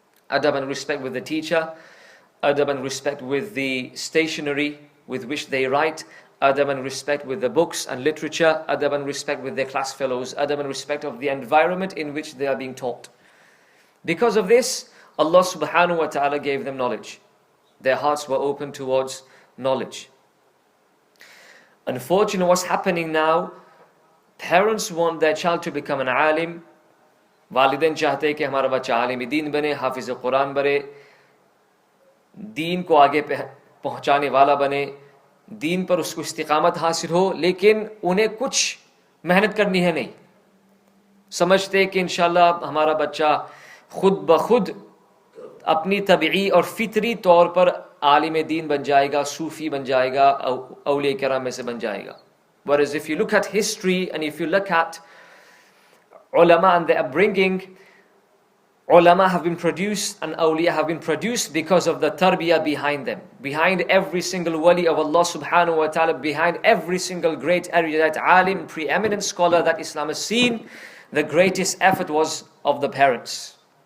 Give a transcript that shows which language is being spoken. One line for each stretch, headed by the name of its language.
English: Adab and respect with the teacher, adab and respect with the stationery with which they write, adab and respect with the books and literature, adab and respect with their class fellows, adab and respect of the environment in which they are being taught. Because of this, Allah subhanahu wa ta'ala gave them knowledge. Their hearts were open towards knowledge. Unfortunately, what's happening now, parents want their child to become an alim.
Hindi: वालिदैन चाहते हैं कि हमारा बच्चा आलिम दीन बने, हाफिज कुरान बने, दीन को आगे पहुंचाने वाला बने, दीन पर उसको इस्तिकामत हासिल हो, लेकिन उन्हें कुछ मेहनत करनी है नहीं. समझते कि इंशाल्लाह हमारा बच्चा खुद ब खुद अपनी तबीई और फितरी तौर पर आलिम दीन बन जाएगा, सूफी बन जाएगा, औलिया किराम में से बन जाएगा.
English: Whereas if you look at history and if you look at ulama and their upbringing, ulama have been produced and awliya have been produced because of the tarbiyah behind them. Behind every single wali of Allah subhanahu wa ta'ala, behind every single great erudite alim, preeminent scholar that Islam has seen, the greatest effort was of the parents.